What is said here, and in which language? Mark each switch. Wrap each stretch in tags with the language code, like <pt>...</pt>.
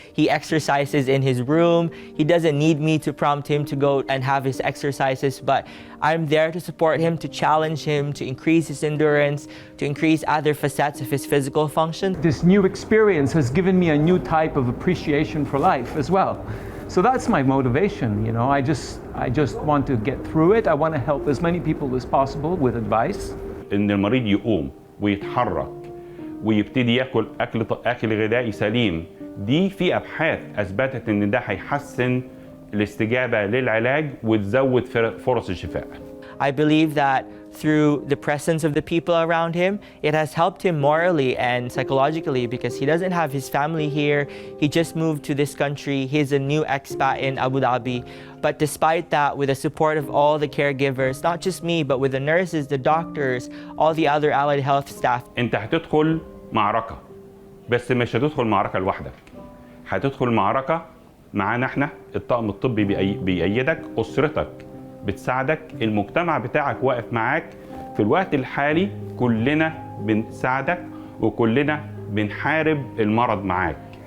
<en>He exercises in his room. He doesn't need me to prompt him to go and have his exercises, but I'm there to support him, to challenge him, to increase his endurance, to increase other facets of his physical function. This new experience has given me a new type of appreciation for life as well. So that's my motivation, you know. I just want to get through it. I want to help as many people as possible with advice.</en> <ar>إن المريض يقوم ويتحرك ويبتدي ياكل أكل غذائي سليم، دي في أبحاث أثبتت إن ده هيحسن الاستجابة للعلاج وتزود فرص الشفاء.</ar> <en>I believe that through the presence of the people around him, it has helped him morally and psychologically, because he doesn't have his family here. He just moved to this country. He's a new expat in Abu Dhabi. But despite that, with the support of all the caregivers, not just me, but with the nurses, the doctors, all the other allied health staff.</en> <ar>أنت هتدخل معركة، بس مش هتدخل معركة لوحدك. هتدخل معركة معانا احنا، الطاقم الطبي بيأيدك، أسرتك بتساعدك، المجتمع بتاعك واقف معاك. في الوقت الحالي كلنا بنساعدك وكلنا بنحارب المرض معاك.</ar>